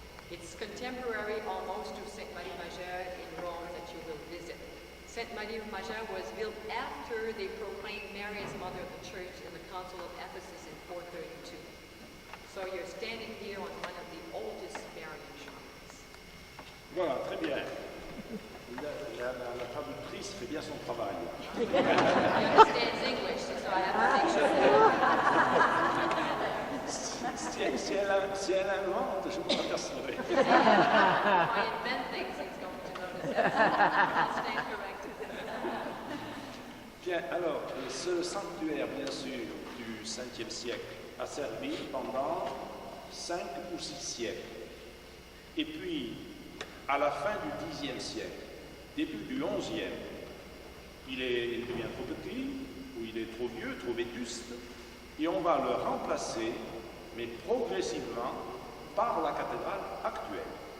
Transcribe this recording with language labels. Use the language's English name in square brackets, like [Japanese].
[English] It's contemporary almost to Sainte Marie Majeure in Rome that you will visit. Sainte Marie Majeure was built after they proclaimed Mary as Mother of the Church in the Council of Ephesus in 432. So you're standing here on one of the oldest Marian shrines. [French] Voilà, très bien. La traductrice fait bien son travail. [English] He understands English, so I have to make sure. [French] Si elle invente, je me m'apercevrai. [English] If I invent things, he's going to notice that. I'll stand corrected. [French] Bien, alors, ce sanctuaire, bien sûr, du 5e siècle, a servi pendant 5 ou 6 siècles. Et puis, à la fin du 10e siècle, début du 11e, il devient trop petit, ou il est trop vieux, trop vétuste, et on va le remplacer, mais progressivement, par la cathédrale actuelle.